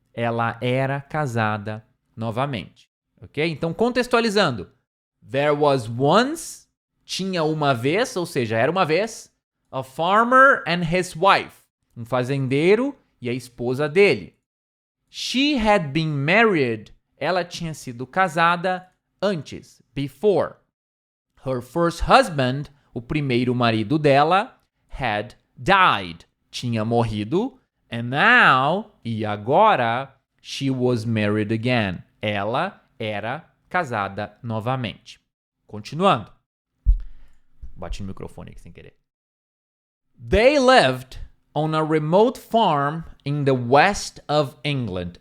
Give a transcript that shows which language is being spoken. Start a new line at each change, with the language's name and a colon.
Portuguese: Ela era casada novamente. Ok? Então, contextualizando.
English: There was once,
Portuguese: tinha uma vez, ou seja, era uma vez,
English: a farmer and his wife,
Portuguese: um fazendeiro e a esposa dele.
English: She had been married,
Portuguese: ela tinha sido casada antes,
English: before. Her first husband,
Portuguese: o primeiro marido dela,
English: had died,
Portuguese: tinha morrido.
English: And now,
Portuguese: e agora,
English: she was married again.
Portuguese: Ela era casada novamente. Continuando. Bati no microfone aqui sem querer.
English: They lived on a remote farm in the west of England.